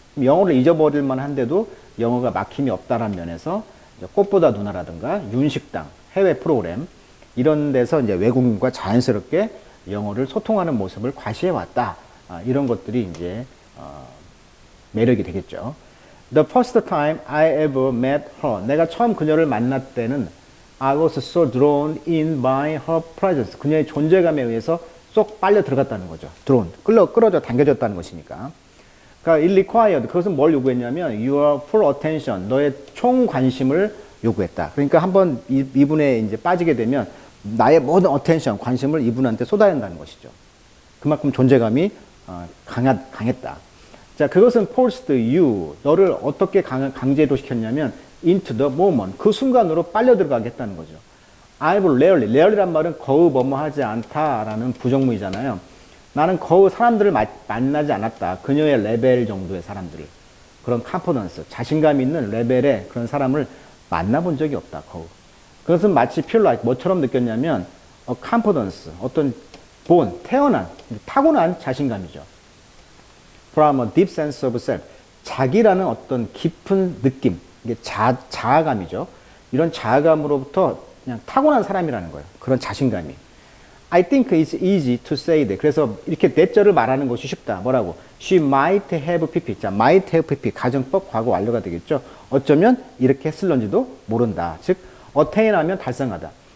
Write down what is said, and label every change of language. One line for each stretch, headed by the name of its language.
Korean: 영어를 잊어버릴 만한데도 영어가 막힘이 없다라는 면에서 꽃보다 누나라든가 윤식당, 해외 프로그램 이런 데서 이제 외국인과 자연스럽게 영어를 소통하는 모습을 과시해왔다. 이런 것들이 이제 매력이 되겠죠.
English: The first time I ever met her.
Korean: 내가 처음 그녀를 만날 때는
English: I was so drawn in by her presence.
Korean: 그녀의 존재감에 의해서 쏙 빨려 들어갔다는 거죠.
English: drawn.
Korean: 끌어져 당겨졌다는 것이니까. 그러니까
English: it required.
Korean: 그것은 뭘 요구했냐면
English: your full attention.
Korean: 너의 총 관심을 요구했다. 그러니까 한번 이분에 이제 빠지게 되면 나의 모든 attention, 관심을 이분한테 쏟아야 한다는 것이죠. 그만큼 존재감이 강했다. 자, 그것은
English: forced you.
Korean: 너를 어떻게 강제로 시켰냐면
English: into the moment.
Korean: 그 순간으로 빨려 들어가겠다는 거죠.
English: I've rarely
Korean: 란 말은 거의 뭐뭐하지 않다라는 부정문이잖아요. 나는 거의 사람들을 만나지 않았다. 그녀의 레벨 정도의 사람들을. 그런 confidence, 자신감 있는 레벨의 그런 사람을 만나본 적이 없다. 거의. 그것은 마치
English: feel like
Korean: 뭐처럼 느꼈냐면 confidence, 어떤 태어난, 타고난 자신감이죠.
English: From a deep sense of self.
Korean: 자기라는 어떤 깊은 느낌. 이게 자아감이죠. 이런 자아감으로부터 그냥 타고난 사람이라는 거예요. 그런 자신감이.
English: I think it's easy to say that.
Korean: 그래서 이렇게 내절을 말하는 것이 쉽다. 뭐라고?
English: She might have pp. 자, might have pp.
Korean: 가정법 과거 완료가 되겠죠. 어쩌면 이렇게 했을런지도 모른다. 즉, attain 하면 달성하다.